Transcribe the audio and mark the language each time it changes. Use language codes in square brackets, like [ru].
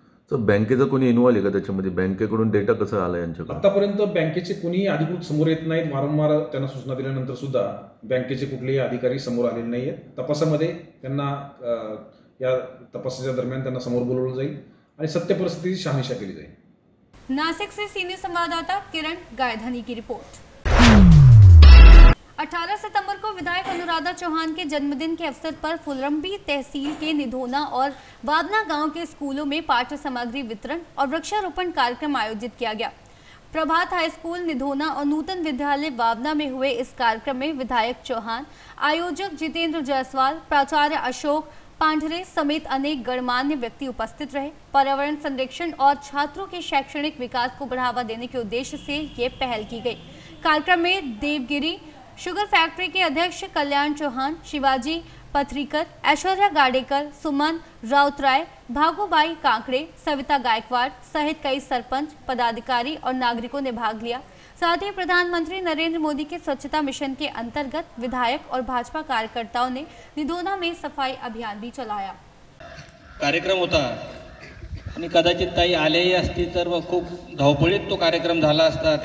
[mr] तर बँकेचं कोणी इन्व्हॉल्व आहे का त्याच्यामध्ये? बँकेकडून डेटा कसा आला यांच्याकडे? आतापर्यंत बँकेचे कोणी अधिकृत समोर येत नाहीत. वारंवार त्यांना सूचना दिल्यानंतर सुद्धा बँकेचे कुठलेही अधिकारी समोर आलेले नाहीयेत. तपासामध्ये त्यांना या तपासाच्या दरम्यान त्यांना समोर बोलवलं जाईल आणि सत्य परिस्थितीची शहानिशा केली जाईल. [hi] नासिक से सीनियर संवाददाता किरण गायधनी की रिपोर्ट। 18 सितंबर को विधायक अनुराधा चौहान के जन्मदिन के अवसर पर फुलरंबी तहसील के निधोना और वादना गांव के स्कूलों में पाठ्य सामग्री वितरण और वृक्षारोपण कार्यक्रम आयोजित किया गया। प्रभात हाई स्कूल निधोना और नूतन विद्यालय वावना में हुए इस कार्यक्रम में विधायक चौहान, आयोजक जितेंद्र जायसवाल, प्राचार्य अशोक पांढरे समेत अनेक गणमान्य व्यक्ति उपस्थित रहे। पर्यावरण संरक्षण और छात्रों के शैक्षणिक विकास को बढ़ावा देने के उद्देश्य से ये पहल की गई। कार्यक्रम में देवगिरी शुगर फैक्ट्री के अध्यक्ष कल्याण चौहान, शिवाजी पथरीकर, ऐश्वर्या गाडेकर, सुमन राउतराय, भागुबाई कांकड़े, सविता गायकवाड़ सहित कई सरपंच, पदाधिकारी और नागरिकों ने भाग लिया। साथ ही प्रधानमंत्री नरेंद्र मोदी के स्वच्छता मिशन के अंतर्गत विधायक और भाजपा कार्यकर्ताओं ने निधोना में सफाई अभियान भी चलाया। [mr] कार्यक्रम होता आणि कदाचित ताई आलेही असती तर खूप धावपळीत तो कार्यक्रम झाला असता।